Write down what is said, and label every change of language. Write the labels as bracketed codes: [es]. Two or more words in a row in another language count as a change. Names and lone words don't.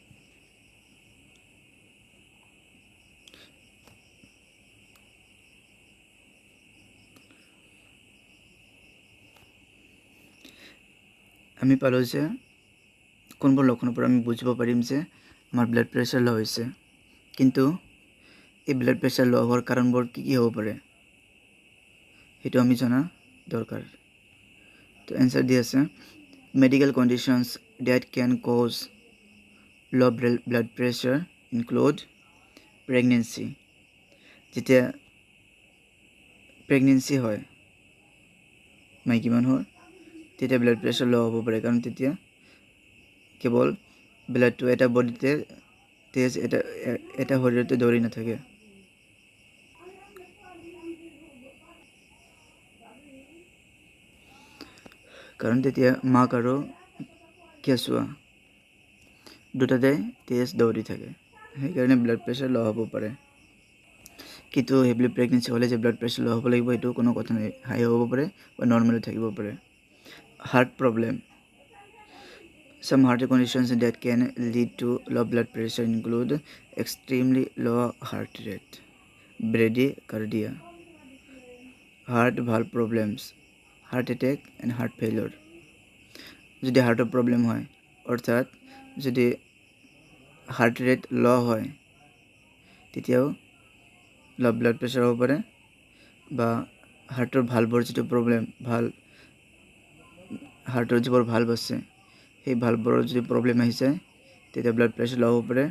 [as] আমি পালো যে কোনবোৰ লক্ষণৰ পৰা আমি বুজিব পাৰিম যে আমাৰ [en] blood pressure low [as] হৈছে কিন্তু এই [en] blood pressure low [as] হোৱাৰ কাৰণবোৰ কি কি হ'ব পাৰে সেইটো আমি জানা দৰকাৰ তো এনসার দি আছে [en] medical conditions that can cause low blood pressure include pregnancy [as] যেতিয়া প্ৰেগনেন্সি হয় মাইকী মানুহৰ তেতিয়া [en] blood pressure low [as] হ'ব পাৰে কাৰণ তেতিয়া কেৱল ব্লাডটো এটা বডিতে তেজ এটা শৰীৰতে দৌৰি নাথাকে কাৰণ তেতিয়া মাক আৰু কেঁচুৱা দুটাতে তেজ দৌৰি থাকে সেইকাৰণে [en] blood pressure low [as] হ'ব পাৰে কিন্তু [en] heavy pregnancy [as] হ'লে যে [en] blood pressure low [as] হ'ব লাগিব এইটো কোনো কথা নাই হাই হ'ব পাৰে বা নৰ্মেল থাকিব পাৰে [en] heart problem some heart conditions that can lead to low blood pressure include extremely low heart rate bradycardia heart valve problems heart attack and heart failure [as] যদি হাৰ্টৰ প্ৰবলেম হয় অৰ্থাৎ যদি হাৰ্ট ৰেট লো হয় তেতিয়াও লো ব্লাড প্ৰেছাৰ হ'ব পাৰে বা হাৰ্টৰ ভালভৰ যিটো প্ৰব্লেম, হাৰ্টৰ যিবোৰ ভালভ আছে সেই ভালভবোৰৰ যদি প্ৰব্লেম আহি যায় তেতিয়া [en] blood pressure low' [as] হ'ব পাৰে।